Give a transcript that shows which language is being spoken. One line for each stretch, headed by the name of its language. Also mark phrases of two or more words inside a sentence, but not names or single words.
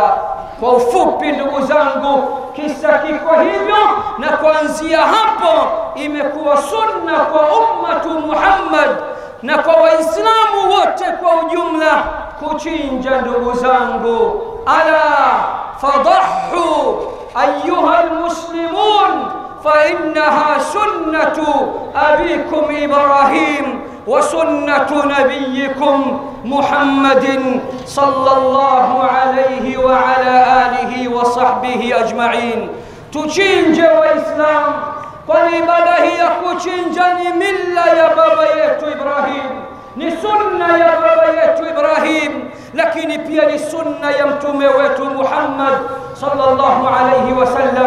Swahili: Kwa ufupi ndugu zangu, kisa kiko hivyo, na kuanzia hapo imekuwa sunna kwa
Arabic: أمة محمد
Swahili: na kwa Waislamu wote kwa ujumla kuchinja. Ndugu zangu,
Arabic: ألا فضحوا أيها المسلمون فإنها سنة أبيكم إبراهيم وسنة نبيكم محمد صلى الله عليه وعلى آله وصحبه أجمعين.
Swahili: Tuchinje Waislamu, kwani ibada hii ya kuchinja ni mila ya baba yetu Ibrahim, ni sunna ya baba yetu Ibrahim, lakini pia ni sunna ya mtume wetu Muhammad
Arabic: صلى الله عليه وسلم.